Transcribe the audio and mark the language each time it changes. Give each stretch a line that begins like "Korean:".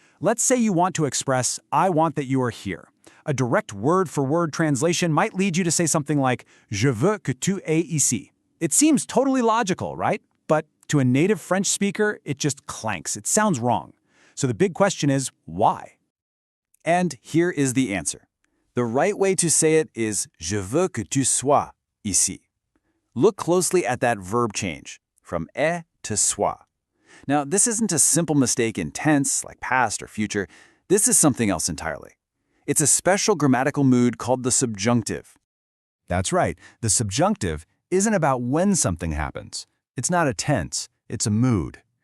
English: Let's say you want to express, I want that you are here. A direct word-for-word translation might lead you to say something like,
French: Je veux que tu es ici.
English: It seems totally logical, right? But to a native French speaker, it just clanks. It sounds wrong. So the big question is, why? And here is the answer. The right way to say it is
French: Je veux que tu sois ici.
English: Look closely at that verb change, from est to sois. Now, this isn't a simple mistake in tense, like past or future. This is something else entirely. It's a special grammatical mood called the subjunctive. That's right. The subjunctive isn't about when something happens. It's not a tense, it's a mood.